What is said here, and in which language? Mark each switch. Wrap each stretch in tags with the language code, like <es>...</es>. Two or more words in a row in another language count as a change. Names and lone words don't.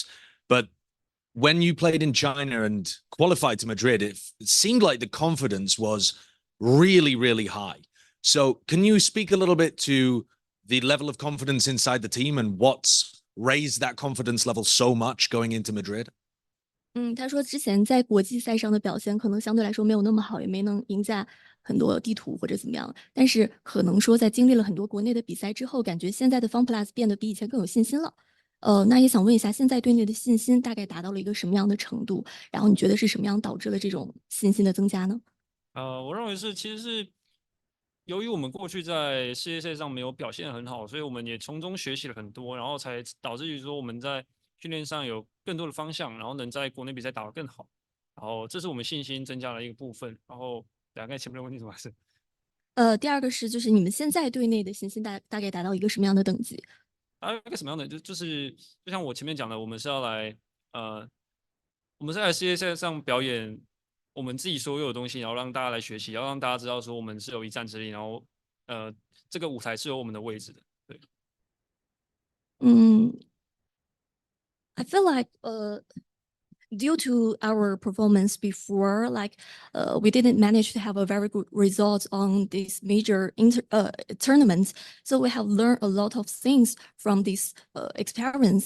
<en>But when you played in China and qualified to Madrid, it seemed like the confidence was really, really high. So can you speak a little bit to the level of confidence inside the team and what's raised that confidence level so much going into Madrid?</en> <zh>他说之前在国际赛上的表现可能相对来说没有那么好，也没能赢下很多地图或者怎么样。但是可能说在经历了很多国内的比赛之后，感觉现在的 FunPlus 变得比以前更有信心了。那也想问一下，现在对你的信心大概达到了一个什么样的程度？然后你觉得是什么样导致了这种信心的增加呢？我认为其實是由於我們過去在世界賽上沒有表現很好，所以我們也從中學習了很多，然後才導致於說我們在訓練上有更多的方向，然後能在國內比賽打得更好。然後這是我們信心增加的一個部分。然後大概前面的問題怎麼是？第二個是就是你們現在隊內的信心大概達到一個什麼樣的等級？一個什麼樣的？就是就像我前面講的，我們是要來我們是來世界賽上表演我們自己所有的東西，然後讓大家來學習，要讓大家知道說我們是有一戰之力，然後這個舞台是有我們的位置的。對。</zh> <en>I feel like due to our performance before, we didn't manage to have a very good result on these major tournaments. So we have learned a lot of things from this experience.</en>